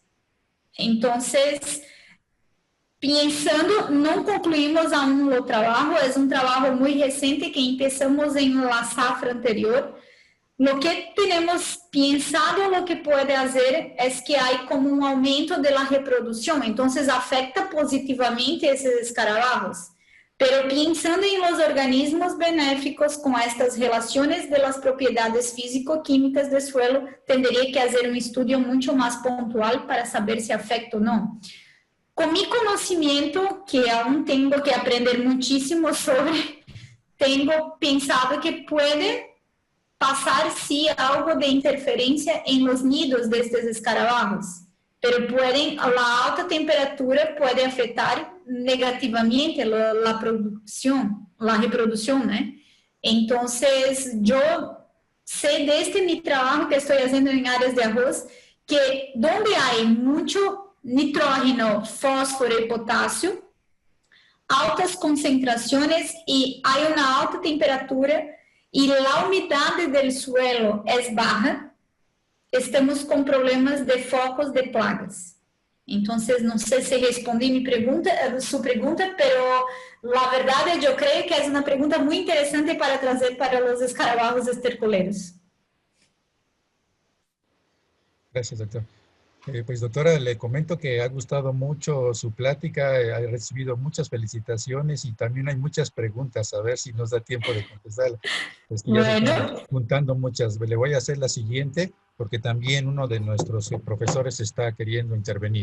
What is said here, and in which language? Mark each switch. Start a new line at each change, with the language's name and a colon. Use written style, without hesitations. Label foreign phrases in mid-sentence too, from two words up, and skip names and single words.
Portuguese: Então, pensando, não concluímos aún o trabalho, é um trabalho muito recente que começamos em la safra anterior.
Spanish: Lo que
Portuguese: temos pensado,
Spanish: lo que
Portuguese: pode fazer é que há como um aumento da reprodução, então afeta positivamente esses escarabajos. Pero pensando em
Spanish: los organismos benéficos
Portuguese: com estas relações de las propriedades físico-químicas do suelo, teria que fazer um estudo muito mais pontual para saber se afeta ou não. Com meu conhecimento, que aún tenho que aprender muitíssimo sobre, tenho pensado que pode passar, sim, algo de interferência em
Spanish: los nidos
Portuguese: destes escarabajos, pero a alta temperatura pode afetar negativamente a reprodução, né? Então, eu sei deste meu trabalho que estou fazendo em áreas de arroz, que onde há muito nitrógeno, fósforo e potássio, altas concentrações e há uma alta temperatura e a umidade do suelo é baixa, estamos com problemas de focos de plagas. Então, não sei se respondi sua pergunta, mas a verdade eu creio que é uma pergunta muito interessante para trazer para os
Spanish: escarabajos estercoleros. Gracias, doctor. Pues doctora, le comento que ha gustado mucho su plática, ha recibido muchas felicitaciones y también hay muchas preguntas, a ver si nos da tiempo de contestar. Pues ya se están juntando muchas. Le voy a hacer la siguiente, porque también uno de nuestros profesores está queriendo intervenir.